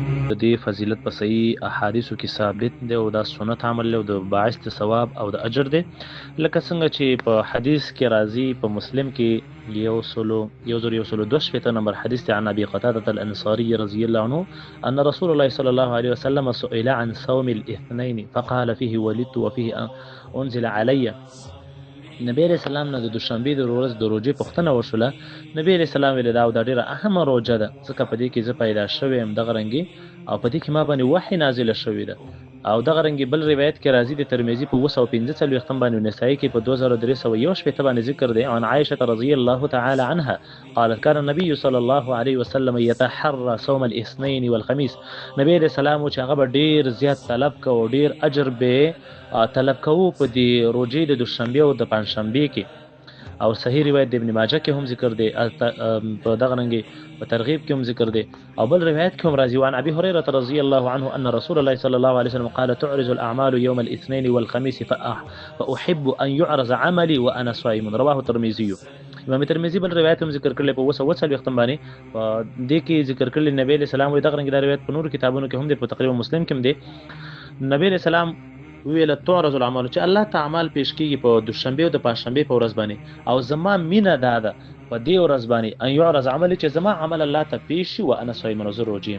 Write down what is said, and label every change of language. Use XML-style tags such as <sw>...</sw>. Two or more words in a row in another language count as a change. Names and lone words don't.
<ps>د دې فضیلت په صحیح احادیثو کې ثابت دی او دا سنت عمل دی او د باعث د ثواب او د اجر دی، لکه څنګه چې په حدیث کې راځي په مسلم کې 1112 نمبر حدیث دی</ps> <ar>عن ابي قتاده الانصاري رضي الله عنه ان رسول الله صلى الله عليه وسلم سئل عن صوم الاثنين فقال فيه ولدت وفيه انزل علي.</ar> <ps>نبی</ps> <ar>علیہ السلام</ar> <ps>نه د دوشنبې د ورځ د روژې پوښتنه وشوله. نبی</ps> <ar>علیہ السلام</ar> <ps>ویل دا ډیره اهمه روژه ده ځکه په دې کې زه پیدا شوی یم دغه رنګې او په دې کې ما باندې وحی نازله شوې ده. او دغه رنګې بل روایت کې راځي د ترمذي په 245 باندې نسائی کې په 2361 باندې ذکر دی</ps> <ar>عن عائشه رضی الله تعالی عنها قالت كان النبي صلى الله عليه وسلم يتحرى صوم الاثنين والخميس.</ar> <ps>نبی</ps> <ar>علیہ السلام</ar> <ps>چې هغه ډیر زیات طلب کو او ډیر اجر به طلب کوو په دې روژې د دوشنبې او د پنجشنبې کې. او صحیح روایت د ابن ماجه کې هم ذکر دی په دغه رنګې په ترغیب کې هم ذکر دی او بل روایت کې هم راځي</ps> <ar>عن ابي هريره رضي الله عنه ان رسول الله صلى الله عليه وسلم قال تعرض الاعمال يوم الاثنين والخميس فاحب ان يعرض عملي وانا صائم رواه الترمذي.</ar> <ps>امام ترمذي بل روایت هم ذکر کړل په 240 باندې په دې کې ذکر کړل نبی</ps> <ar>عليه السلام</ar> <ps>دغه رنګ د روایت په نور کتابونو کې هم دی په تقریبا مسلم کې هم دی. نبی</ps> <ar>عليه السلام</ar> <ps>ویل</ps> <ar>تعرض الاعمال</ar> <ps>چې الله تعالی پیش کیږي په دوشنبه او د پنځشنبه په ورځ باندې او زما مینه ده په دې ورځ باندې</ps> <ar>ان يعرض عمل</ar> <ps>چې زما عمل الله ته پیش شي</ps> <ar>وانا صائم</ar> <ps>روزه.</ps>